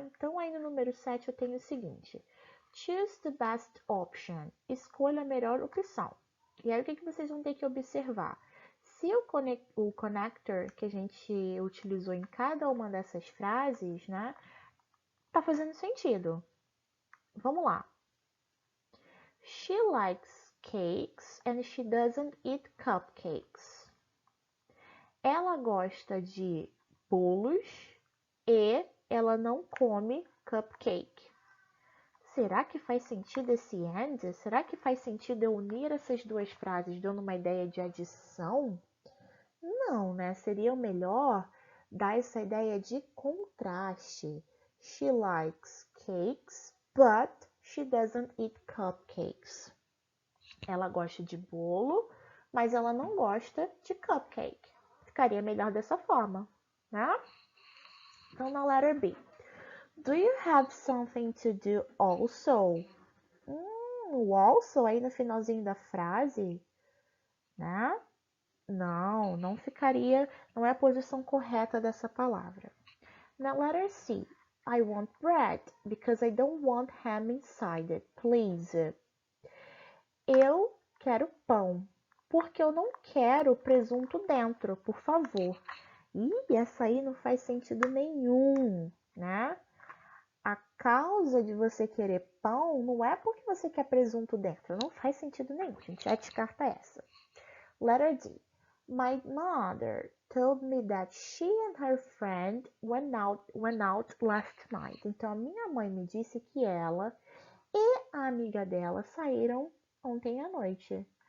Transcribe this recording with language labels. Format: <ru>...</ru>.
<pt>Então, aí no número 7 eu tenho o seguinte:</pt> <en>Choose the best option.</en> <pt>Escolha a melhor opção. E aí, o que vocês vão ter que observar? Se o connector que a gente utilizou em cada uma dessas frases, né, tá fazendo sentido. Vamos lá.</pt> <en>She likes cakes and she doesn't eat cupcakes.</en> <pt>Ela gosta de bolos e ela não come cupcake. Será que faz sentido esse and? Será que faz sentido eu unir essas duas frases dando uma ideia de adição? Não, né? Seria o melhor dar essa ideia de contraste.</pt> <en>She likes cakes, but she doesn't eat cupcakes.</en> <pt>Ela gosta de bolo, mas ela não gosta de cupcake. Ficaria melhor dessa forma, né? Então, na letter B.</pt> <en>Do you have something to do also?</en> <pt>O also aí no finalzinho da frase, né? Não ficaria, não é a posição correta dessa palavra.</pt> <en>Na letter C, I want bread because I don't want ham inside it, please.</en> <pt>Eu quero pão porque eu não quero presunto dentro, por favor. E essa aí não faz sentido nenhum, né? A causa de você querer pão não é porque você quer presunto dentro. Não faz sentido nenhum. A gente já descarta essa.</pt> <en>Letter D. My mother told me that she and her friend went out last night.</en> <pt>Então, a minha mãe me disse que ela e a amiga dela saíram ontem à noite.</pt>